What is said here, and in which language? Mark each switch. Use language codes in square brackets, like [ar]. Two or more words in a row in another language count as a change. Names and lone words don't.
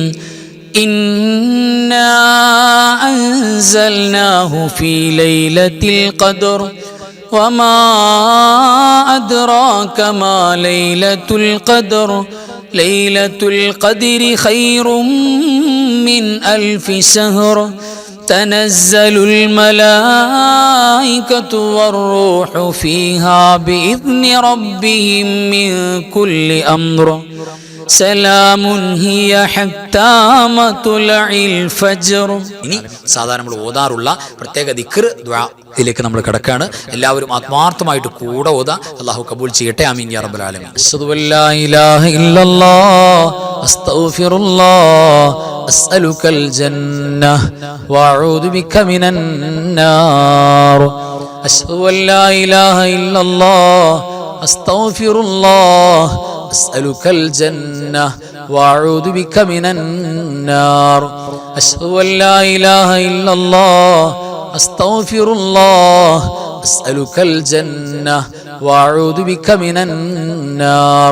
[ar] إنا أنزلناه في ليلة القدر وما أدراك ما ليلة القدر ليلة القدر خير من 1000 شهر تنزل الملائكة والروح فيها بإذن ربهم من كل أمر سلام هي حتى مطلع الفجر. [ml] ഇനി സാധാരണ നമ്മൾ ഓതാറുള്ള പ്രത്യേക ദിക്ർ ദുആ ഇതിലേക്ക് നമ്മൾ കടക്കാണ്. എല്ലാവരും ആത്മാർത്ഥമായിട്ട് കൂടെ ഓതാ. അല്ലാഹു കബൂൽ ചെയ്യട്ടെ. [ar] آمين يا رب العالمين. أشهد أن لا إله إلا الله أستغفر الله أسألك الجنة وأعوذ بك من النار. أشهد أن لا إله إلا الله أستغفر الله أسألك الجنة وأعوذ بك من النار. أشهد أن لا إله إلا الله أستغفر الله أسألك الجنة وأعوذ بك من النار.